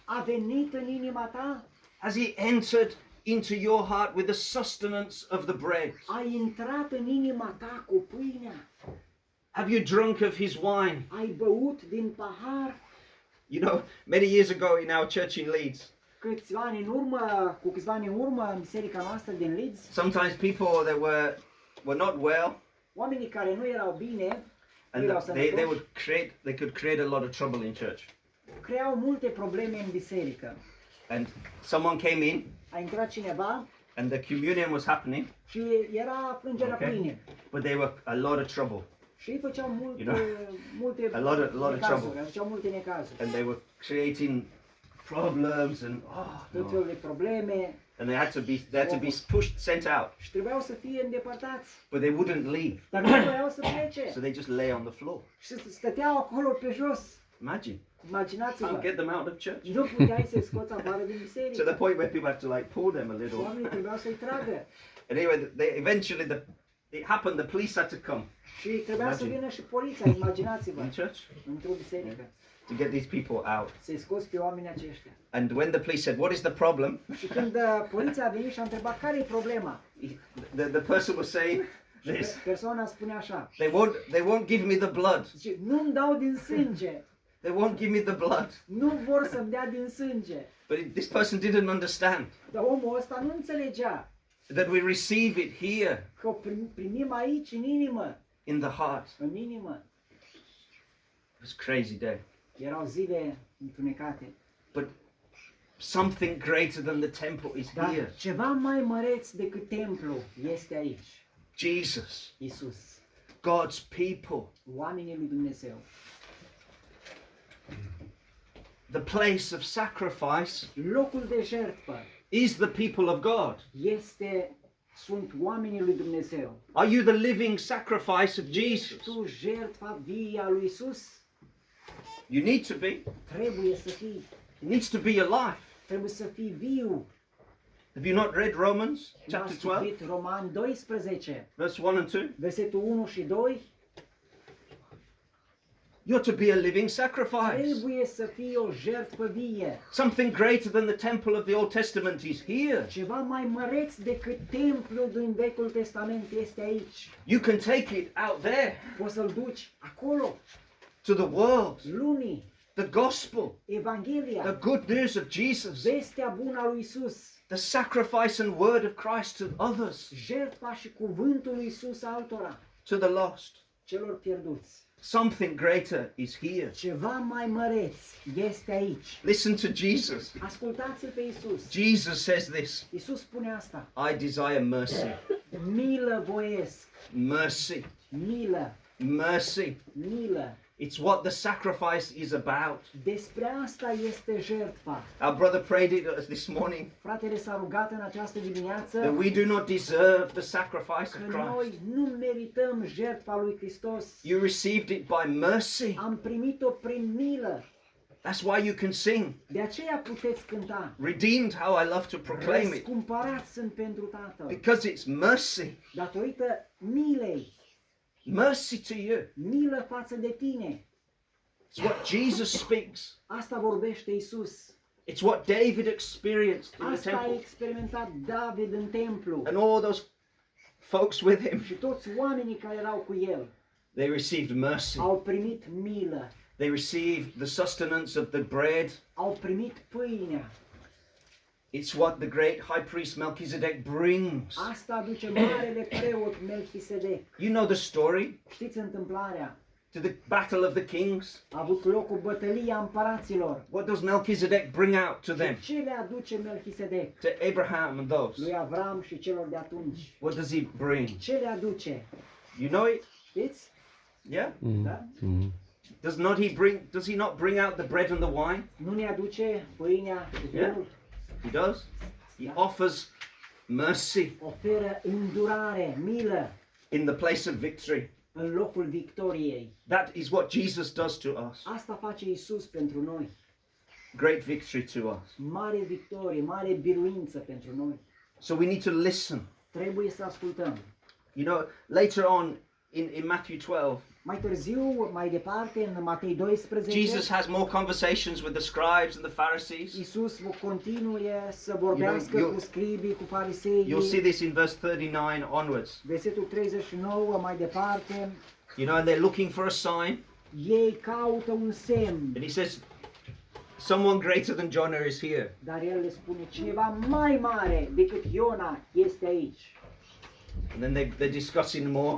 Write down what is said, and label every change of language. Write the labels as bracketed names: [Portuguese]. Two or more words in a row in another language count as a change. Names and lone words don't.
[Romanian] A venit în inima ta. [English] Has he entered into your heart with the sustenance of the bread? [Romanian] Ai intrat în inima ta cu pâinea. [English] Have you drunk of his wine? [Romanian] Ai băut din pahar. [English] You know, many years ago in our church in Leeds, [Romanian] Cu câțiva ani în urmă, în biserica noastră din Leeds, [English] sometimes people that were not well, [Romanian] oamenii care nu erau bine, nu [English] and [Romanian] erau [English] they [Romanian] sănătoși, [English] could create a lot of trouble in church. [Romanian] creau multe probleme în biserică. [English] And someone came in, [Romanian] A intrat cineva [English] and the communion was happening, [Romanian] și era frângerea [English] Okay. [Romanian] pâine. [English] but they were a lot of trouble, [Romanian] Și ei făceau multe, [English] You know, [Romanian] multe [English] a lot of [Romanian] necazuri, [English] trouble. [Romanian] făceau multe necazuri. [English] and they were creating problems and [Romanian] Tot felul de probleme [English] and they had to be pushed, sent out, [Romanian] și trebuiau să fie îndepărtați. [English] but they wouldn't leave, [Romanian] Dar nu voiau să plece. [English] so they just lay on the floor. [Romanian] Și stăteau acolo pe jos. [English] Imagine, can't [Romanian] Imaginați-vă. [English] get them out of church. [Romanian] Nu puteai să-i scoți afară din [English] To [Romanian] biserică. [English] the point where people had to like pull them a [Romanian] Și [English] little. [Romanian] oamenii trebuiau să-i tragă. [English] And anyway, it happened. The police had to come [Romanian] Și trebuia să [English] Imagine. [Romanian] vină și poliția, imaginați-vă, [English] in church [Romanian] într-o biserică, [English] to get these people out. [Romanian] să-i scoți pe oamenii aceștia. [English] And when the police said, "What is the problem?" [Romanian] Și când poliția a venit și a întrebat care e problema, [English] The person was saying, this. [Romanian] Persoana spune așa, [English] They won't give me the blood. [Romanian] zice, nu-mi dau din sânge, [English] They won't give me the blood. [Romanian] nu vor să-mi dea din sânge. [English] But this person didn't understand [Romanian] Dar omul ăsta nu înțelegea [English] that we receive it here [Romanian] că o primim aici, în inimă, [English] in the heart. [Romanian] în inimă. [English] It was a crazy day. [Romanian] Erau zile întunecate. [English] But something greater than the temple is [Romanian] Dar [English] here. [Romanian] ceva mai măreț decât templu este aici. [English] Jesus, [Romanian] Isus, [English] God's people, [Romanian] oamenii lui Dumnezeu. [English] the place of sacrifice [Romanian] Locul de jertfă [English] is the people of God. [Romanian] sunt oamenii lui Dumnezeu. [English] Are you the living sacrifice of Jesus? [Romanian] Ești tu jertfa vie a lui Isus? [English] You need to be. [Romanian] Trebuie să fii, [English] It needs to be alive. [Romanian] trebuie să fii viu. [English] Have you not read Romans chapter [Romanian] N-ați 12, citit Roman 12, [English] verse 1 and 2? [Romanian] versetul 1 și 2? [English] You're to be a living sacrifice. [Romanian] Trebuie să fii o jertfă vie. [English] Something greater than the temple of the Old Testament is here. [Romanian] Ceva mai măreț decât templul din Vechiul Testament este aici. [English] You can take it out there [Romanian] Poți să-l duci acolo, [English] to the world. [Romanian] lumii, [English] The gospel, the [Romanian] Evanghelia, [English] good news of Jesus, [Romanian] vestea bună a lui Isus, [English] the sacrifice and word of Christ to others, [Romanian] jertfa și cuvântul lui Isus altora, [English] to the lost. [Romanian] celor pierduți. [English] Something greater is here. [Romanian] Ceva mai măreț este aici. [English] Listen to Jesus. [Romanian] Ascultați-l pe Isus. [English] Jesus says this, [Romanian] Isus spune asta. [English] I desire mercy, [Romanian] Milă voiesc, [English] mercy, [Romanian] milă, [English] mercy. [Romanian] milă. [English] It's what the sacrifice is about. [Romanian] Despre asta este jertfa. [English] Our brother prayed it this morning, [Romanian] Fratele s-a rugat în această dimineață [English] that we do not deserve the sacrifice [Romanian] că [English] of [Romanian] noi [English] Christ. [Romanian] nu merităm jertfa lui Hristos. [English] You received it by mercy. [Romanian] Am primit-o prin milă. [English] That's why you can sing. [Romanian] De aceea puteți cânta. [English] Redeemed, how I love to proclaim it. [Romanian] Răscumpărați sunt pentru Tatăl. [English] Because it's mercy. [Romanian] Datorită milei, [English] Mercy to you. [Romanian] milă față de tine. [English] It's what Jesus speaks. [Romanian] Asta vorbește Isus. [English] It's what David experienced in the [Romanian] Asta a [English] temple. [Romanian] experimentat David în templu. [English] And all those folks with him, [Romanian] Și toți oamenii care erau cu el [English] they received mercy. [Romanian] au primit milă. [English] They received the sustenance of the bread. [Romanian] Au primit pâinea. [English] It's what the great high priest Melchizedek brings. [Romanian] Asta aduce marele preot Melchisedec. [English] You know the story [Romanian] Știți întâmplarea? [English] to the battle of the kings. [Romanian] A avut loc o bătălie a împăraților. [English] What does Melchizedek bring out to them? [Romanian] Și ce le aduce Melchisedec? [English] To Abraham and those. [Romanian] Lui Avram și celor de atunci. [English] What does he bring? [Romanian] Ce le aduce? [English] You know it? [Romanian] Știți? [English] Yeah? [Romanian] Da? [English] Does he not bring out the bread and the wine? [Romanian] Nu ne aduce pâinea și vinul? [English] He does. He offers mercy [Romanian] Oferă îndurare, milă [English] in the place of victory. [Romanian] în locul victoriei. [English] That is what Jesus does to us. [Romanian] Asta face Isus pentru noi. [English] Great victory to us. [Romanian] Mare victorie, mare biruință pentru noi. [English] So we need to listen. [Romanian] Trebuie să ascultăm. [English] You know, later on in Matthew 12, [Romanian] Mai târziu, mai departe, în Matei 12, [English] Jesus has more conversations with the scribes and the Pharisees. [Romanian] Isus continue să vorbească [English] You know, [Romanian] cu scribii, cu fariseii. [English] You'll see this in verse 39 onwards. [Romanian] Versetul 39, mai departe, [English] You know, and they're looking for a sign. [Romanian] ei caută un semn, [English] And he says, someone greater than Jonah is here. [Romanian] dar el le spune, cineva mai mare decât Iona este aici. [English] And then they're discussing more.